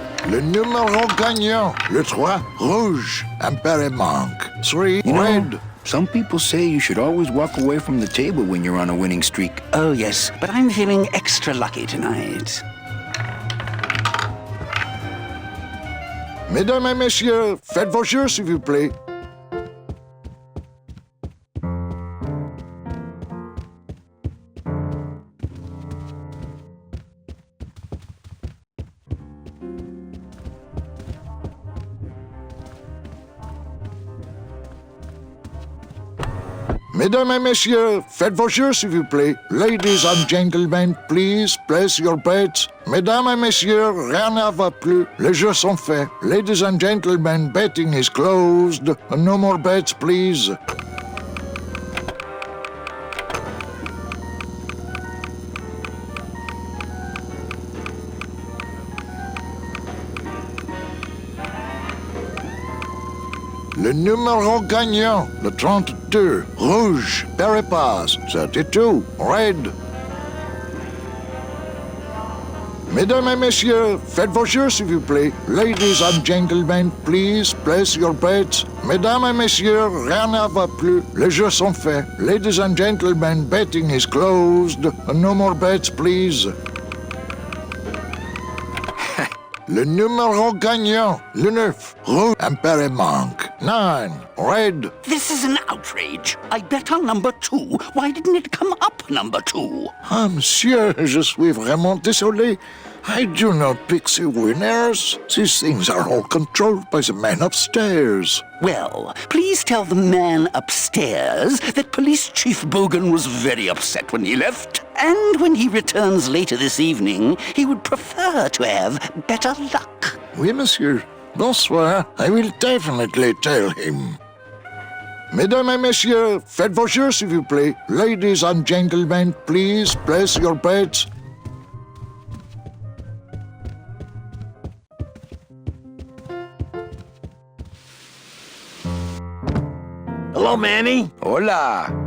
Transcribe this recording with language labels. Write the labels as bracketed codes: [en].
[fr] Le numéro gagnant, le 3, rouge, impair et manque. [en] 3, You know, red. some people say you should always walk away from the table when you're on a winning streak. Oh, yes, but I'm feeling extra lucky tonight. [fr] Mesdames et messieurs, faites vos jeux, s'il vous plaît. Mesdames et messieurs, faites vos jeux s'il vous plaît. [en] Ladies and gentlemen, please place your bets. [fr] Mesdames et messieurs, rien ne va plus. Les jeux sont faits. [en] Ladies and gentlemen, betting is closed. No more bets, please. [fr] Le numéro gagnant, le 32, rouge, Peripass, [en] 32, red. [fr] Mesdames et messieurs, faites vos jeux s'il vous plaît. [en] Ladies and gentlemen, please place your bets. [fr] Mesdames et messieurs, rien ne va plus. Les jeux sont faits. [en] Ladies and gentlemen, betting is closed. No more bets, please. [fr] Le numéro gagnant, le 9, rouge, Imperimanque, [en] 9, red. This is an outrage. I bet on number 2. Why didn't it come up number 2? [fr] Ah, monsieur, je suis vraiment désolé. [en] I do not pick the winners. These things are all controlled by the man upstairs. Well, please tell the man upstairs that Police Chief Bogan was very upset when he left. And when he returns later this evening, he would prefer to have better luck. [fr] Oui, monsieur. Bonsoir. [en] I will definitely tell him. [fr] Mesdames et messieurs, faites vos jeux s'il vous plaît. [en] Ladies and gentlemen, please place your bets. Hello, Manny. [es] Hola.